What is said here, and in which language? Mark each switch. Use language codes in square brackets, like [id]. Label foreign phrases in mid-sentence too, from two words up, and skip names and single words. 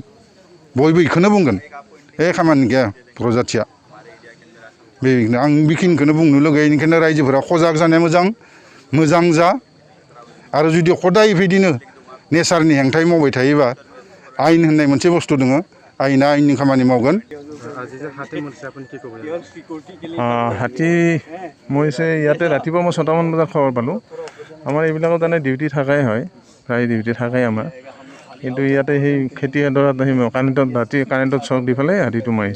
[brx] बयबो बेखौनो बुंगोन खामानि गैया बर' जाथिया। आं बेखिनिखौनो बुंनो लुगैयो। बेनिखायनो रायजोफोरा सजाग जानाया मोजां जा। आरो जुदि हदाय बेबायदिनो नेचारनि हेंथायै मावबाय थायोबा आयेन होननाय मोनसे बुस्थु दङ। आयेना आयेननि खामानि मावगोन। [as] হাতী মই ইয়াতে ৰাতিপুৱা মই 6টামান বজাত খবৰ পালোঁ। আমাৰ এইবিলাকত মানে ডিউটি থাকাই হয়, প্ৰায় ডিউটি থাকাই আমাৰ। কিন্তু ইয়াতে সেই খেতি এডৰাত সেই কাৰেণ্টত চক দি পেলাই হাতীটো মাৰিছে।